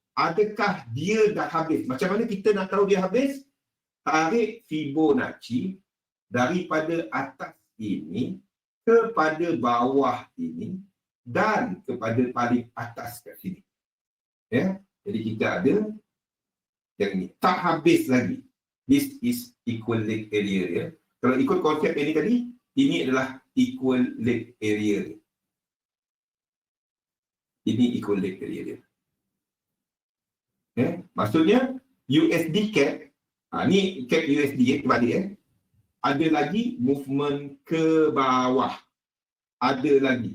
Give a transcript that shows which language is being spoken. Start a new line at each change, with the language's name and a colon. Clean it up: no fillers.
Malay: Adakah dia dah habis? Macam mana kita nak tahu dia habis? Tarik Fibonacci daripada atas ini kepada bawah ini dan kepada paling atas kat sini. Jadi kita ada yang ini. Tak habis lagi.
English: This is equal leg area dia.
Malay: Kalau ikut konsep ini tadi, ini adalah equal leg area dia. Ini equal leg area dia. Maksudnya USD cap, ni cap USD kembali ada lagi movement ke bawah. Ada lagi.